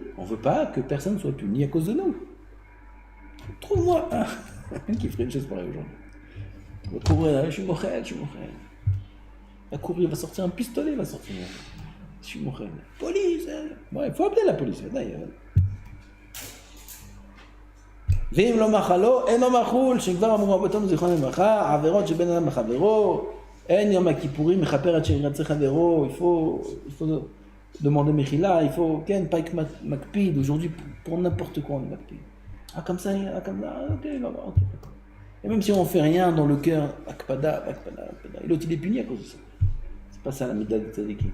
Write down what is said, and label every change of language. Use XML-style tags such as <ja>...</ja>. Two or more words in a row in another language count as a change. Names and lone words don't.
<fr>On ne veut pas que personne soit puni à cause de nous. Trouve-moi un qui ferait une chose pareille aujourd'hui. Il va courir, je suis Mochel. Il va courir, il va sortir un pistolet, je suis Mochel. Police! Ouais, il faut appeler la police, d'ailleurs.</fr> <he>ואם לא מחלו, אינו מחול, שכבר אמרו רבותינו זיכרונם לברכה, עבירות שבין אדם לחברו, אין יום הכיפורים מכפר עד שירצה חברו,</he> <fr>il faut demander mechila, il faut, pas que makpid, aujourd'hui pour n'importe quoi on est makpid. Ah comme ça, ok. Et même si on fait rien dans le cœur, akpada, et l'autre il est puni à cause de ça. C'est pas ça la midah de tzadikim.</fr>